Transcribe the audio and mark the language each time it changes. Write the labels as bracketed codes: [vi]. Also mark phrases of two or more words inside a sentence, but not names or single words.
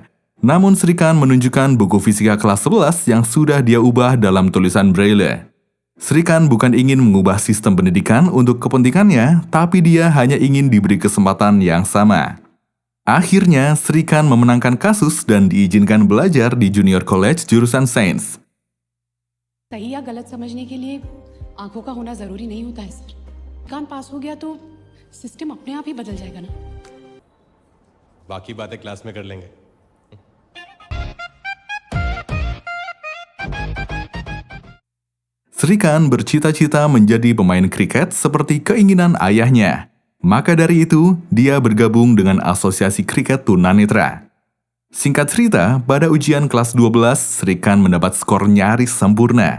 [id] Namun Srikan menunjukkan buku fisika kelas 11 yang sudah dia ubah dalam tulisan Braille. Srikan bukan ingin mengubah sistem pendidikan untuk kepentingannya, tapi dia hanya ingin diberi kesempatan yang sama. Akhirnya, Srikan memenangkan kasus dan diizinkan belajar di [en] junior college [id] jurusan sains. [hi] सही या गलत समझने के लिए आंखों का होना जरूरी नहीं होता है सर। कान पास हो गया तो सिस्टम अपने आप ही बदल जाएगा ना। बाकी बातें क्लास में कर लेंगे। [id] Srikan bercita-cita menjadi pemain kriket seperti keinginan ayahnya. Maka dari itu, dia bergabung dengan Asosiasi Kriket Tunanetra. Singkat cerita, pada ujian kelas 12, Srikan mendapat skor nyaris sempurna.